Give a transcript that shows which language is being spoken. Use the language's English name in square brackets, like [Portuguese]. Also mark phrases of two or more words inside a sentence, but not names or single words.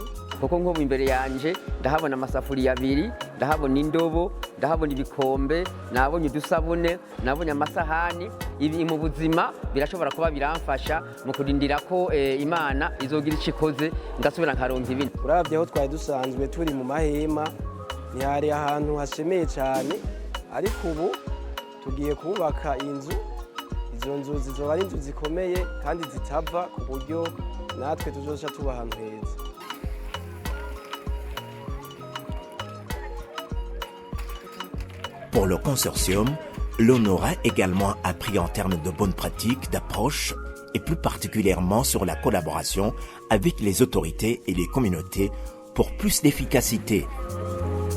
[Rundi] kuko nk'ubu imbere yanje ndahabona amasafuriya abiri ndahabona indobo ndahabona ibikombe nabonye udusabune nabonye amasahani ibi mu buzima birashobora kuba biramfasha mu kurindira ko Imana izogira icyo ikoze ngasubira nkaronka ibindi. Uravye aho twari dusanzwe turi mu mahema ntihari ahantu hashemeye cyane ariko ubu tugiye kubaka inzu. Izo nzu zizoba ari inzu zikomeye kandi zitava ku buryo natwe tuzoca tuba ahantu heza. [French] Pour le consortium, l'on aura également appris en termes de bonnes pratiques, d'approche et plus particulièrement sur la collaboration avec les autorités et les communautés pour plus d'efficacité.